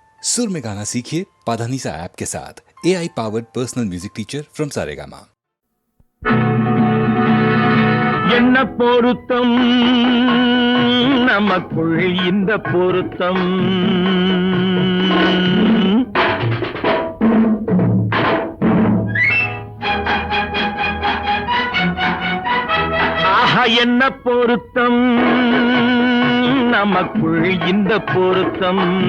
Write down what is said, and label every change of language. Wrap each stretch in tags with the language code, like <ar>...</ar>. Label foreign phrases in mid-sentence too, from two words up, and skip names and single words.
<hi>सुर में गाना सीखिए पाधानीसा ऐप के साथ।</hi> <en>AI powered personal music teacher from Saregama.</en> <ta>என்ன பொருத்தம் நமக்குள் இந்த பொருத்தம் ஆஹா என்ன பொருத்தம் நமக்குள் இந்த பொருத்தம்</ta>